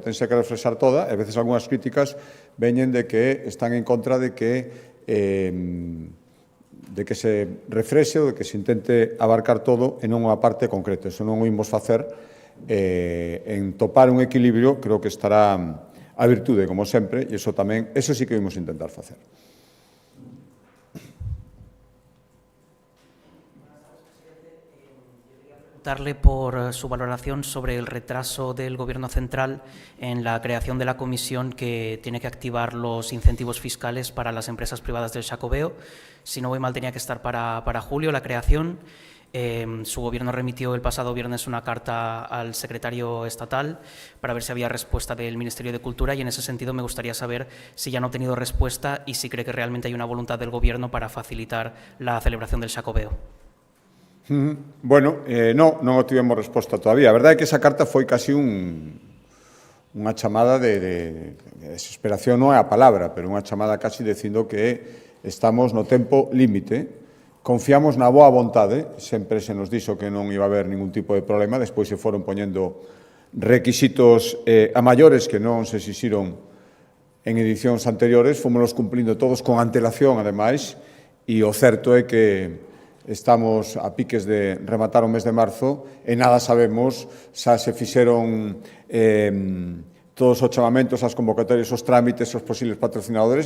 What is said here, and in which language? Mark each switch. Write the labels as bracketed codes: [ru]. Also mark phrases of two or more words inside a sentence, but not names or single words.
[gl] Tense que refrescar toda, e a veces algunhas críticas veñen de que están en contra de que que se refrexe ou de que se intente abarcar todo e non unha parte concreta. Iso non o imos facer. En topar un equilibrio creo que estará a virtude, como sempre, e iso sí que imos intentar facer. [es] Darle por su valoración sobre el retraso del Gobierno central en la creación de la comisión que tiene que activar los incentivos fiscales para las empresas privadas del Xacobeo. Si no voy mal, tenía que estar para julio la creación. Su gobierno remitió el pasado viernes una carta al secretario estatal para ver si había respuesta del Ministerio de Cultura, y en ese sentido me gustaría saber si ya no ha obtenido respuesta y si cree que realmente hay una voluntad del Gobierno para facilitar la celebración del Xacobeo. [gl] Bueno, non obtivemos resposta todavía. A verdade é que esa carta foi casi unha chamada de desesperación, non é a palabra, pero unha chamada casi dicindo que estamos no tempo límite. Confiamos na boa vontade, sempre se nos dixo que non iba a haber ningún tipo de problema, despois se foron poñendo requisitos a maiores que non se exixiron en edicións anteriores, fomos cumplindo todos con antelación, ademais, e o certo é que estamos a piques de rematar o mes de marzo e nada sabemos xa se fixeron todos os chamamentos, as convocatorias, os trámites, os posibles patrocinadores.